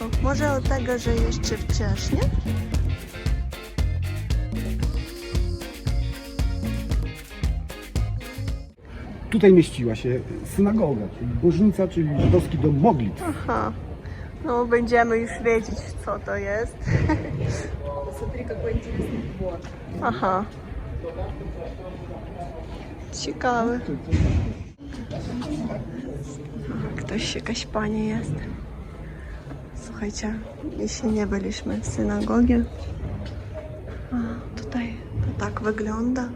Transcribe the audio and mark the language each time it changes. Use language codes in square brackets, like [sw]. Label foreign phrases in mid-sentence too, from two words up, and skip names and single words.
[pl] Może od tego, że jeszcze wcześnie? Tutaj mieściła się synagoga, czyli bożnica, czyli żydowski dom modlitw. Aha. No, będziemy już wiedzieć, co to jest. [ru] Посмотри, какой интересный двор. [pl] Aha. Ciekawe. Ktoś, jakaś pani jest. Słuchajcie, jeśli nie byliśmy w synagogie. A, tutaj to tak wygląda.